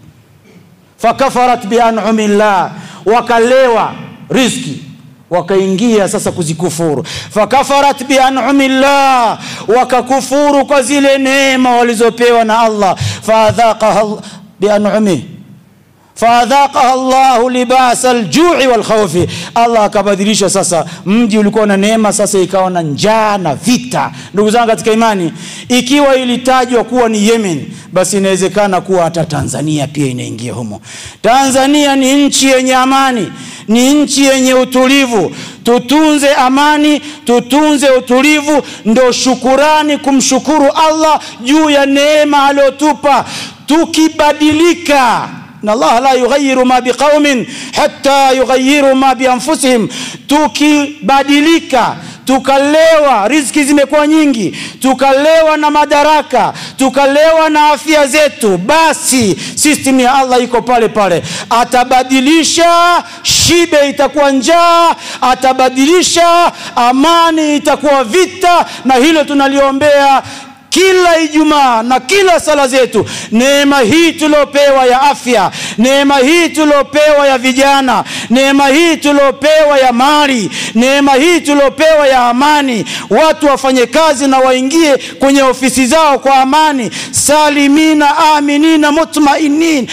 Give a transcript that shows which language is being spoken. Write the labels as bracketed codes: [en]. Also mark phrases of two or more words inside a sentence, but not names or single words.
[ar] فكفرت بأنعم الله, [sw] wakalewa riziki, wakaingia sasa kuzikufuru. [ar] فكفرت بأنعم الله, [sw] wakakufuru kwa zile neema walizopewa na Allah. [ar] فأذاقها بأنعمه فَأَذَاقَهَا اللَّهُ لِبَاسَ الْجُوعِ وَالْخَوْفِ. [sw] Allah akabadilisha sasa, mji ulikuwa na neema sasa ikawa na njaa na vita. Ndugu zangu katika imani, ikiwa ilitajwa kuwa ni Yemen, basi inawezekana kuwa hata Tanzania pia inaingia humo. Tanzania ni nchi yenye amani, ni nchi yenye utulivu. Tutunze amani, tutunze utulivu, ndio shukurani kumshukuru Allah juu ya neema aliyotupa. Tukibadilika, na [ar] Allah لا يغير ما بقوم حتى يغيروا ما بأنفسهم, [sw] tukibadilika, tukalewa, riziki zimekuwa nyingi, tukalewa na madaraka, tukalewa na afya zetu, basi system ya Allah iko pale pale. Atabadilisha, shibe itakuwa njaa, atabadilisha, amani itakuwa vita, na hilo tunaliombea kila Ijumaa na kila sala zetu, neema hii tuliopewa ya afya, neema hii tuliopewa ya vijana, neema hii tuliopewa ya mali, neema hii tuliopewa ya amani, watu wafanye kazi na waingie kwenye ofisi zao kwa amani, [ar] سالمين آمنين مطمئنين.